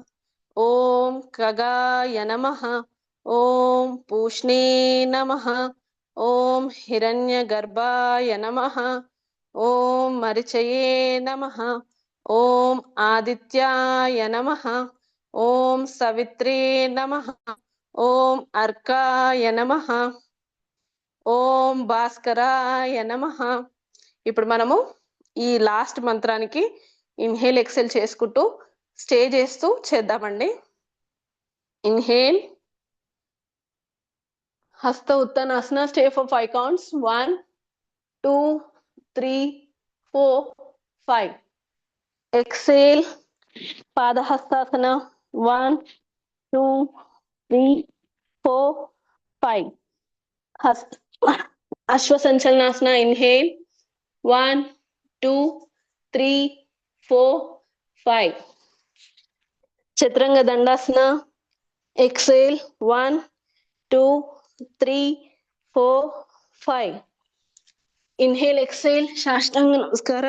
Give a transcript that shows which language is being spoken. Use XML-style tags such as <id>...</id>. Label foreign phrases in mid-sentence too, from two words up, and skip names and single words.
<sa>ॐ खगाय नमः। ॐ पूष्णे नमः. ॐ हिरण्यगर्भाय नमः. ॐ मरीचये नमः। ॐ आदित्याय नमः. ॐ सवित्रे नमः। ॐ अर्काय नमः. ॐ भास्कराय नमः.</sa> <te>ఇప్పుడు మనము ఈ లాస్ట్ మంత్రానికి</te> <en>inhale exhale</en> <te>చేసుకుంటూ స్టే చేస్తూ చేద్దామండి.</te> <en>inhale, Hasta Uttanasana, stay for 5 counts. 1 2 3 4 5. exhale, Padahastasana. 1 2 3 4 5. Ashwasanchalanasana. Inhale. 1 2 3 4 5. Chaturanga Dandasana. Exhale. 1 2 3 4 5. Inhale, exhale, Shashtanga Namaskara.</en>